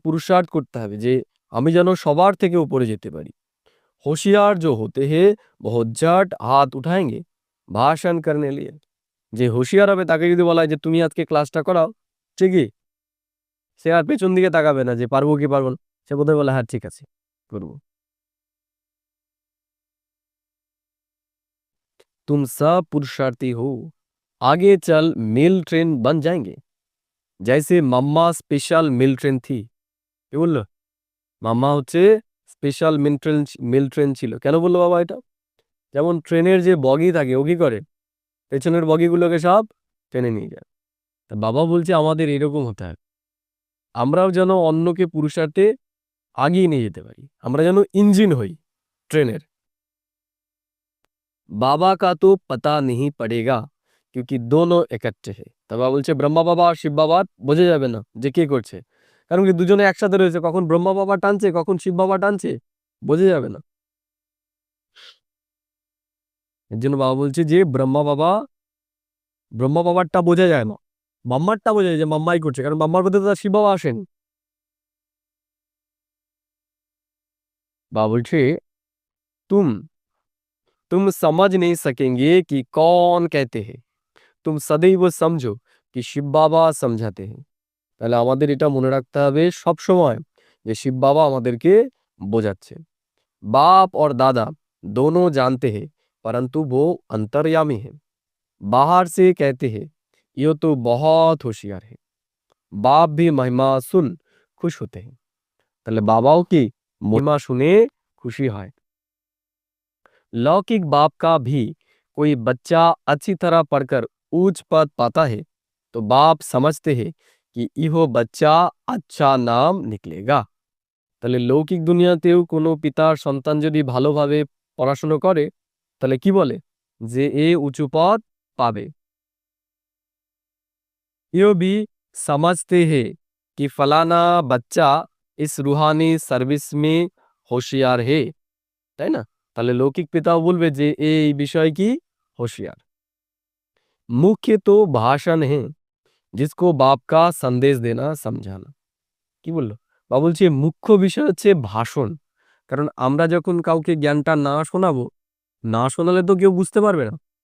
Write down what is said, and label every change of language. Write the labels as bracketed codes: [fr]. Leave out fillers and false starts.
[bn] পুরুষার্থ করতে হবে যে আমি যেন সবার থেকে উপরে যেতে পারি। [hi] होशियार जो होते हैं बहुत झट हाथ उठाएंगे भाषण करने लिए, [bn] যে হুঁশিয়ার হবে তাকে যদি বলা হয় যে তুমি আজকে ক্লাসটা করাও, ঠিকই সে আর পেছন দিকে তাকাবে না যে পারবো কি পারবো না, সে বোধহয় বলে হ্যাঁ ঠিক আছে করবো। [hi] तुम सब पुरुषार्थी हो, आगे चल मेल ट्रेन बन जाएंगे, जैसे मम्मा स्पेशल मेल ट्रेन थी। [bn] কি বললো? মাম্মা হচ্ছে স্পেশাল মেল ট্রেন ছিল। কেন বললো বাবা এটা? যেমন ট্রেনের যে বগি থাকে ও কি করে পেছনের বগিগুলোকে সব টেনে নিয়ে যায়। তা বাবা বলছে আমাদের এরকম হতে হবে, আমরাও যেন অন্যকে পুরুষার্থে আগিয়ে নিয়ে যেতে পারি, আমরা যেন ইঞ্জিন হই ট্রেনের। [hi] বাবা কা তো পতা নেই পড়েগা क्योंकि दोनों इकट्ठे है, [bn] তা বাবা বলছে ব্রহ্মা বাবা আর শিব বাবা বোঝা যাবে না যে কে করছে, কারণ কি দুজনে একসাথে রয়েছে, কখন ব্রহ্মা বাবা টানছে কখন শিব বাবা টানছে বোঝা যাবে না। এর জন্য বাবা বলছে যে ব্রহ্মা বাবারটা বোঝা যায় না, মাম্মারটা বোঝা যায় যে মাম্মাই করছে, কারণ মাম্মার মধ্যে তো তার শিব বাবা আসেন। বাবা বলছে [hi] तुम तुम समझ नहीं सकेंगे कि कौन कहते हैं, तुम सदैव समझो कि শিব বাবা समझाते हैं। [bn] তাহলে আমাদের এটা মনে রাখতে হবে সব সময় যে শিব বাবা আমাদেরকে বোঝাচ্ছে। [hi] बाप और दादा दोनों जानते हैं परंतु वो अंतर्यामी है, बाहर से कहते हैं ये तो बहुत होशियार है, बाप भी महिमा सुन खुश होते हैं। [bn] তাহলে বাবাও কি মহিমা শুনে খুশি হয়। [hi] लौकिक बाप का भी कोई बच्चा अच्छी तरह पढ़कर ऊंच पद पाता है तो बाप समझते हैं कि यह बच्चा अच्छा नाम निकलेगा। [bn] তাহলে লৌকিক দুনিয়াতেও কোনো পিতার সন্তান যদি ভালোভাবে পড়াশুনো করে তাহলে কি বলে যে এ উঁচু পদ পাবে। [hi] यो भी समझते हैं कि फलाना बच्चा इस रूहानी সার্ভিস में होशियार है, [bn] তাই না? তাহলে লৌকিক পিতাও বলবে যে এই বিষয় কি होशियार। [hi] मुख्य तो भाषण है जिसको बाप का संदेश देना समझाना। [bn] কি বললো বা বলছে মুখ্য বিষয় হচ্ছে ভাষণ, কারণ আমরা যখন কাউকে জ্ঞানটা না শোনাবো, না শোনালে তো কেউ বুঝতে পারবে না।